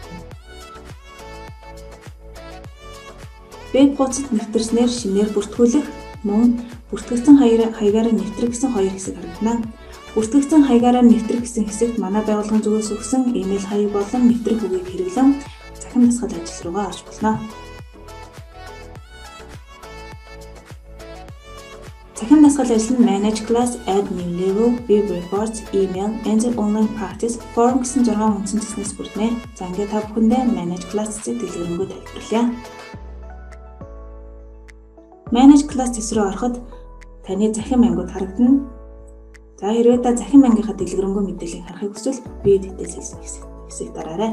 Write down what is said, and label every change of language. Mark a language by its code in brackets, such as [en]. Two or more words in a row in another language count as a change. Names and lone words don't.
[mn] Веб хуудсад нэвтэрснээр шинээр бүртгүүлэх, мөн бүртгэгдсэн хаягаараа нэвтрэх гэсэн хоёр хэсэг харагдана. Бүртгэгдсэн хаягаараа нэвтрэх гэсэн хэсэгт манай байгууллагын зүгээс өгсөн имэйл хаяг болон нэвтрэх үгийг хэрэглэн цахим дасгал ажил руугаа орж болно. Цахим дасгал ажил нь Manage Class, Add New Level, Web Reports, Email, Enter Online Practice, Form гэсэн 6 үндсэн зэснээс бүрднэ. За ингээд та бүхэндээ Manage Class-ийг дэлгэрэнгүй тайлбарлая. Manage Class зэс рүү ороход таны захим ангиуд харагдана. За хэрвээ та захим ангийнхаа дэлгэрэнгүй мэдээллийг харахыг хүсвэл View Details хэсэг дараарай.